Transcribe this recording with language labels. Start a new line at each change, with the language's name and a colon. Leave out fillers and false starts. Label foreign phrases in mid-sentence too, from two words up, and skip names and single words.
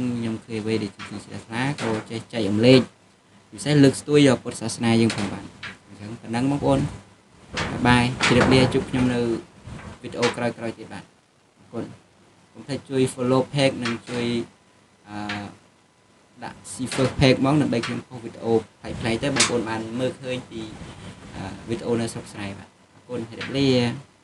Khmer: ខ្ញុំឃើញអ្វីដែលជាជ្រះថ្លាក៏ចេះចែករំលែកពិសេសលើកស្ទួយដល់ពុទ្ធសាសនាយើងផងបាទអញ្ចឹងប៉ុណ្្នឹងបងប្អូនបាយជម្រាបលាជួបខ្ញុំនៅវីដេអូក្រោយៗទៀតបាទអរគុណកុំភ្លេចជួយ
English: follow page
Khmer: និងជួយដាក់
English: see first page
Khmer: មកដើម្បីខ្ញុំផុសវីដេអូផ្សេងៗទៅបងប្អូនបានមើលឃើញពីវីដេអូនៅស្រុកស្រែបាទអរគុណជម្រាបលា